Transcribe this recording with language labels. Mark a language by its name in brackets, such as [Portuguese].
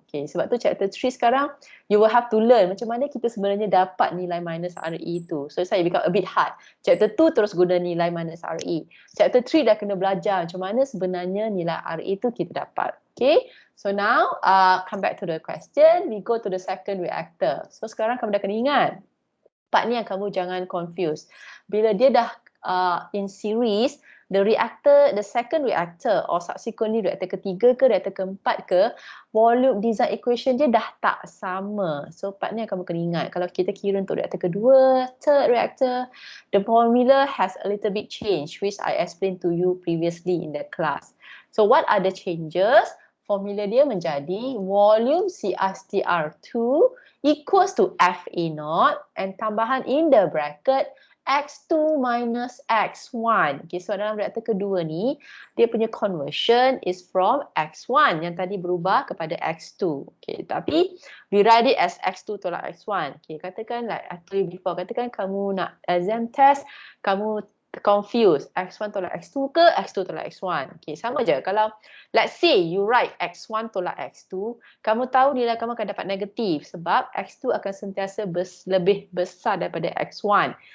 [Malay] Okay, sebab tu chapter 3 sekarang, [English] you will have to learn [Malay] macam mana kita sebenarnya dapat nilai minus RE tu. [English] So it's like become a bit hard. [Malay] Chapter 2 terus guna nilai minus RE. Chapter 3 dah kena belajar macam mana sebenarnya nilai RE tu kita dapat. [English] Okay, so now come back to the question. We go to the second reactor. [Malay] So sekarang kamu dah kena ingat, part ni yang kamu jangan confuse. Bila dia dah in series, [English] the second reactor or subsequently reactor [Malay] ketiga ke reactor keempat ke, volume design equation dia dah tak sama. So part ni yang kamu kena ingat. Kalau kita kira untuk reactor kedua, [English] third reactor, the formula has a little bit change, which I explained to you previously in the class. So what are the changes? [Malay] Formula dia menjadi [English] volume CSTR2 equals to FA0 and tambahan in the bracket X2 minus X1. [Malay] Okay, so dalam reaktor kedua ni, dia punya conversion is from X1 yang tadi berubah kepada X2. [English] Okay, tapi we write it as X2 tolak X1. [Malay] Okay, katakan [English] like I told you before, [Malay] katakan kamu nak exam test, kamu confused X1 tolak X2 ke X2 tolak X1. Okay, sama je. Kalau [English] let's say you write [Malay] X1 tolak X2, kamu tahu nilai kamu akan dapat negatif sebab X2 akan sentiasa lebih besar daripada X1.